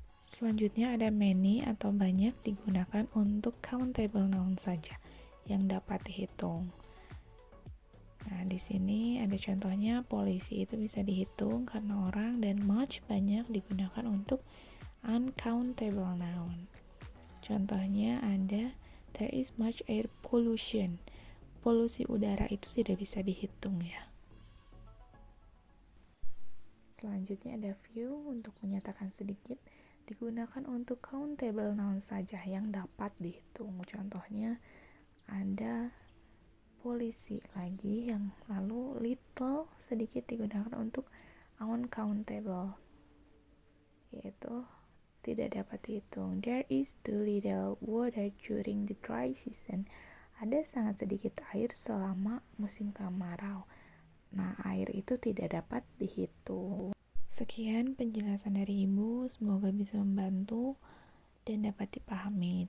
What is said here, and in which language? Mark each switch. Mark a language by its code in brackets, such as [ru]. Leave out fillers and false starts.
[id] Selanjutnya ada many atau banyak, digunakan untuk countable noun saja yang dapat dihitung. Nah, di sini ada contohnya, polisi itu bisa dihitung karena orang, dan much banyak digunakan untuk uncountable noun. Contohnya ada [en] there is much air pollution. [id] Polusi udara itu tidak bisa dihitung ya. Selanjutnya ada few untuk menyatakan sedikit, digunakan untuk countable noun saja yang dapat dihitung. Contohnya ada polisi lagi, yang lalu little sedikit digunakan untuk uncountable, yaitu tidak dapat dihitung. [en] There is too little water during the dry season. [id] Ada sangat sedikit air selama musim kemarau. Nah, air itu tidak dapat dihitung. Sekian penjelasan dari Ibu, semoga bisa membantu dan dapat dipahami.